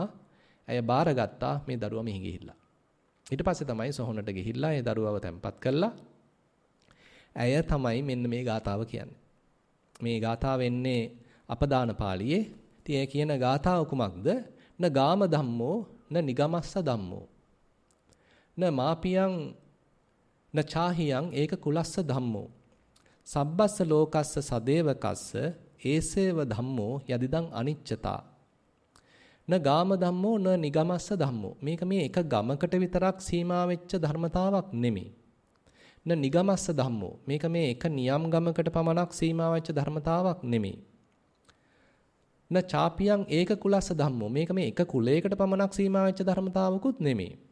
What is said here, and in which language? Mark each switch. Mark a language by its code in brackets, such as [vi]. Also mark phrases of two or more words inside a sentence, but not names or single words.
[si] ඇය බාරගත්තා මේ දරුවා මිය ගිහිල්ලා. ඊට පස්සේ තමයි සොහොනට ගිහිල්ලා ඒ දරුවව තැන්පත් කළා. ඇය තමයි මෙන්න මේ ගාථාව කියන්නේ. මේ ගාථාව එන්නේ අපදාන පාළියේ. ඉතින් ඒ කියන ගාථාව කුමක්ද? [pi] න ගාම ධම්මෝ න නිගමස්ස ධම්මෝ න මාපියං න චාහියං ඒක කුලස්ස ධම්මෝ සබ්බස්ස ලෝකස්ස සදේවකස්ස ඒසේව ධම්මෝ යදිදං අනිච්චතා න ගාම ධම්මෝ න නිගමස්ස ධම්මෝ [si] මේක මේ එක ගමකට විතරක් සීමා වෙච්ච ධර්මතාවක් නෙමෙයි [pi] න නිගමස්ස ධම්මෝ [si] මේක මේ එක නියම් ගමකට පමණක් සීමා වෙච්ච ධර්මතාවක් නෙමෙයි [pi] න චාපියං ඒක කුලස්ස ධම්මෝ [si] මේක මේ එක කුලයකට පමණක් සීමා වෙච්ච ධර්මතාවකුත් නෙමෙයි.